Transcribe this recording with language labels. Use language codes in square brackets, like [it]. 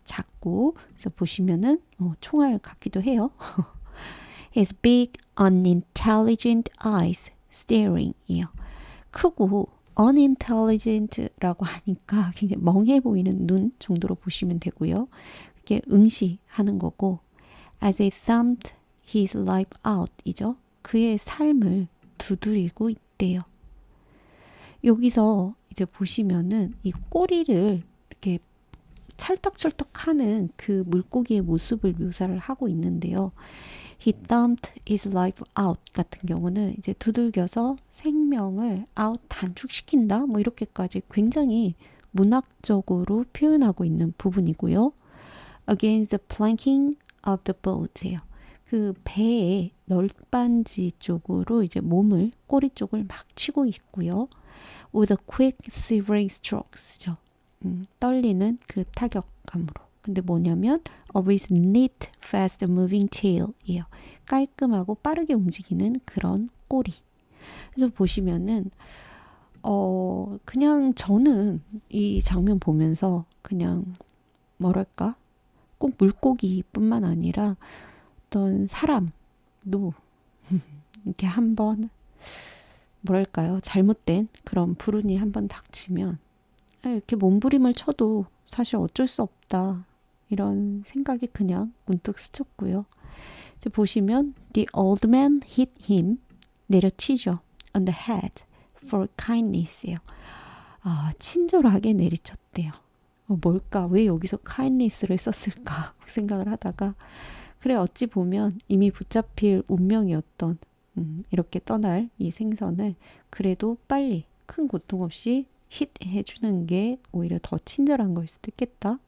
[ko] 작고 그래서 보시면은 총알 같기도 해요. [en] His big unintelligent eyes staring이요. [ko] 크고 unintelligent라고 하니까 굉장히 멍해 보이는 눈 정도로 보시면 되고요. 이게 응시하는 거고 [en] as he thumped his life out 이죠. [ko] 그의 삶을 두드리고 있대요. 여기서 이제 보시면은 이 꼬리를 이렇게 찰떡찰떡하는 그 물고기의 모습을 묘사를 하고 있는데요. [en] He thumped his life out [ko] 같은 경우는 이제 두들겨서 생명을 out 단축시킨다 뭐 이렇게까지 굉장히 문학적으로 표현하고 있는 부분이고요. [en] Against the planking of the boat예요. [ko] 그 배의 널빤지 쪽으로 이제 몸을 꼬리 쪽을 막 치고 있고요. [en] With a quick silvery strokes죠. [ko] 떨리는 그 타격감으로. 근데 뭐냐면 [en] of his neat, fast moving tail이에요. [ko] 깔끔하고 빠르게 움직이는 그런 꼬리. 그래서 보시면은 그냥 저는 이 장면 보면서 그냥 뭐랄까 꼭 물고기뿐만 아니라 어떤 사람도 이렇게 한번 뭐랄까요 잘못된 그런 불운이 한번 닥치면 이렇게 몸부림을 쳐도 사실 어쩔 수 없다 이런 생각이 그냥 문득 스쳤고요. 이제 보시면 [en] the old man hit him [ko] 내려치죠 [en] on the head for kindness예요. [ko] 친절하게 내리쳤대요. 뭘까? 왜 여기서 kindness를 썼을까? 생각을 하다가 그래 어찌 보면 이미 붙잡힐 운명이었던 이렇게 떠날 이 생선을 그래도 빨리 큰 고통 없이 힛 해주는 게 오히려 더 친절한 걸 수도 있겠다.